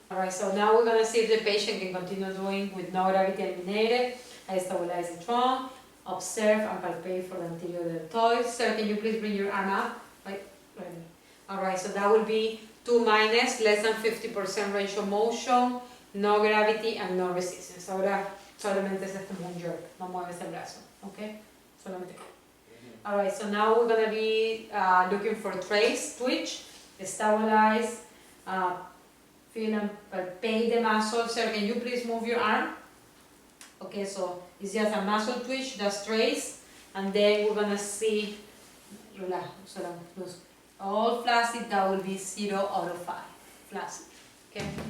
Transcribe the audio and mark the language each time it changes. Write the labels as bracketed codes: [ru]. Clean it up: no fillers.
[en] Alright, so now we're gonna see if the patient can continue doing with no gravity eliminated. I stabilize the trunk, observe and palpate for the anterior deltoid. Sir, can you please bring your arm up? Right. Alright, so that will be 2 minus, less than 50% range of motion, no gravity and no resistance. [es] Ahora solamente es como un jerk, no mueves el brazo, okay? Solamente. [en] Alright, so now we're gonna be looking for trace, twitch, stabilize, feel and palpate the muscle. Sir, can you please move your arm? Okay, so it's just a muscle twitch, that's trace, and then we're gonna see, relax, all flaccid, that will be 0 out of 5, flaccid, okay?